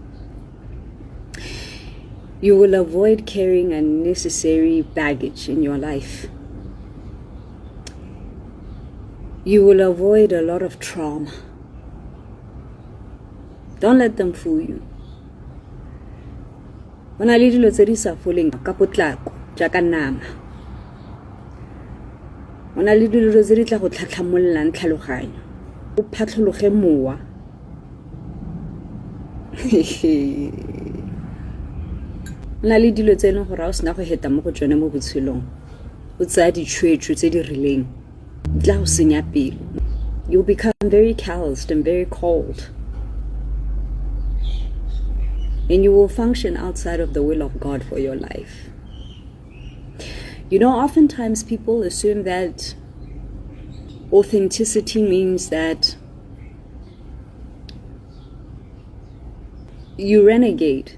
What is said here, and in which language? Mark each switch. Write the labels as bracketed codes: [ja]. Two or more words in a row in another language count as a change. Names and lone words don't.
[en] You will avoid carrying unnecessary baggage in your life. You will avoid a lot of trauma. Don't let them fool you. [tn] Ona le dilo tse di sa foleng ka potlako jaaka nama. Ona le dilo tse di tla go tlhatlhamollang tlhaloganyo. O phatlhologe mowa. Ona le dilo tse leng gore a o sena go heta mo go tsone mo botshelong. O tsaya ditshwetso tse di rileng. Tla o senya pelo. [en] You'll become very calloused and very cold. And you will function outside of the will of God for your life. You know, oftentimes people assume that authenticity means that you renegade.